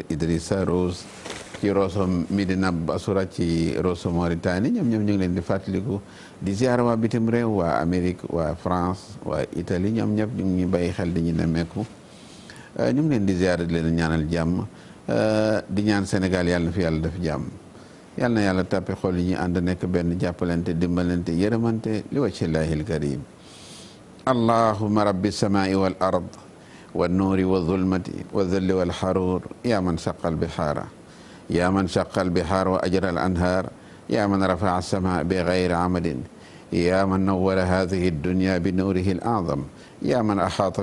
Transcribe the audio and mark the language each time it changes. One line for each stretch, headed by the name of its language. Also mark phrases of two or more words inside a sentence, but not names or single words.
Wolof: Idrissa Rose ci Rosso Medina Basura ci Rosso Mauritanie ñoom ñu ngi leen di fàttaliku di ziara waa bitim réew waa Amérique waa France waa Italie ñoom ñëpp ñu ngi bàyyi xel di ñu nemmeeku ñu ngi leen di ziara di leen ñaanal jàmm di ñaan Sénégal yàlla na fi yàlla def jàmm yàlla na yàlla tàppe xol yi ñu ànd nekk benn jàppalante dimbalante yërëmante li
Arabic: وجه الله الكريم اللهم رب السماء والأرض والنور والظلمة والذل والحرور يا من شق البحار يا من شق البحار وأجرى الأنهار يا من رفع السماء بغير عمد يا من نور هذه الدنيا بنوره الأعظم يا من أحاط